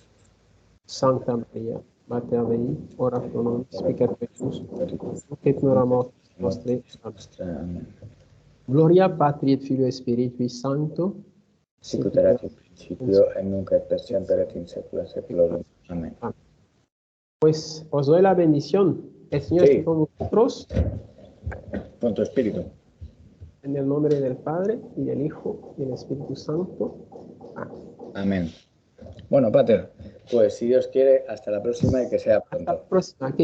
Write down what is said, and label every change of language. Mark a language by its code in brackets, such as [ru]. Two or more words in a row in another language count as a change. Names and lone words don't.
[la] Sancta Maria, Mater Dei, ora pro nobis peccatoribus, et nora mortis nostrae. Amen. Gloria Patri et Filio et Spiritui Sancto, sicut erat in principio, et nunc et per semper et in saecula saeculorum. [es] Amén. Pues os doy la bendición. El Señor esté con vosotros. Con tu espíritu. En el nombre del Padre, y del Hijo, y del Espíritu Santo. Amén. Amén. Bueno, Pater, pues si Dios quiere, hasta la próxima y que sea pronto.